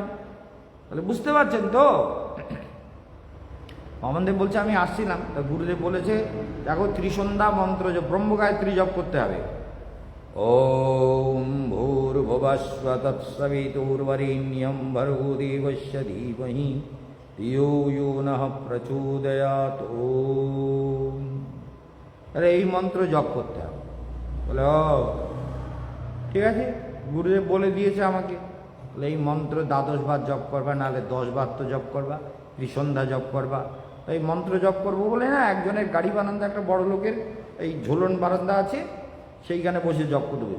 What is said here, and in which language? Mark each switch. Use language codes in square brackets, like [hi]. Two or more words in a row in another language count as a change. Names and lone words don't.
[bn] তাহলে বুঝতে পারছেন তো? বামনদেব বলছে আমি আসছিলাম, তা গুরুদেব বলেছে দেখো ত্রিসন্ধ্যা মন্ত্র ব্রহ্মগায়ত্রী জপ করতে হবে। [sa] ওম ভূর্ভুবস্ব তৎসবিতুর্বরেণ্যং ভর্গো দেবস্য ধীমহি ধিয়ো यो নঃ প্রচোদয়াৎ। ওম, [bn] আরে এই মন্ত্র জপ করতে হবে। বলে ও ঠিক আছে, গুরুদেব বলে দিয়েছে আমাকে। বলে এই মন্ত্র 12 বার জপ করবা, নাহলে 10 বার তো জপ করবা, ত্রিসন্ধ্যা জপ করবা। তো এই মন্ত্র জপ করবো বলে না, একজনের গাড়ি বারান্দা, একটা বড় লোকের এই ঝোলন বারান্দা আছে, সেইখানে বসে জপ করতে হবে।